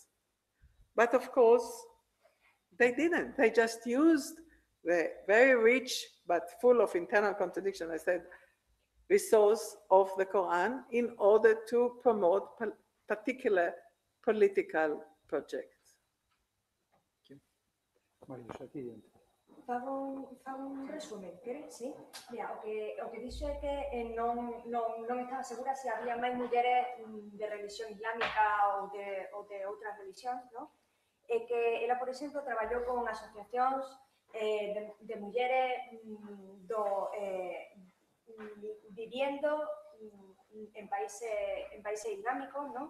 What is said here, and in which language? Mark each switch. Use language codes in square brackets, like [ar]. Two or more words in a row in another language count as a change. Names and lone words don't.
[en] But of course, they didn't. They just used the very rich but full of internal contradiction. I said, resource of the Quran in order to promote particular political projects. [gl] Fago un resumen, queres? Sí? Mira, o que dixo é que non estaba segura se había máis mulleres de religión islámica ou de outras religións, non? E que ela, por exemplo, traballou con asociacións de mulleres viviendo en países islámicos, non?